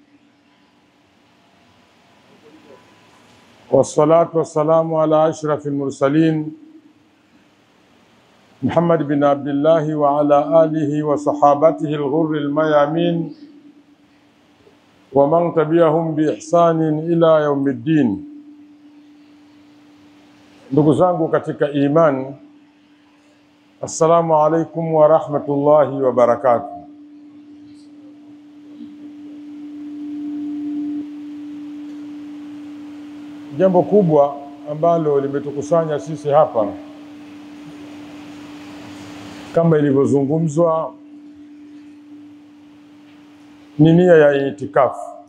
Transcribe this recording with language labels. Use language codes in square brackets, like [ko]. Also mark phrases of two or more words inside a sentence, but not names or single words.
[ar] والصلاة والسلام على أشرف المرسلين محمد بن عبد الله وعلى آله وصحابته الغر الميامين ومن تبعهم بإحسان إلى يوم الدين. [sw] Ndugu zangu katika iman, [ar] السلام عليكم ورحمة الله وبركاته. [sw] Jambo kubwa ambalo limetukusanya sisi hapa kama ilivyozungumzwa ni nia ya itikafu.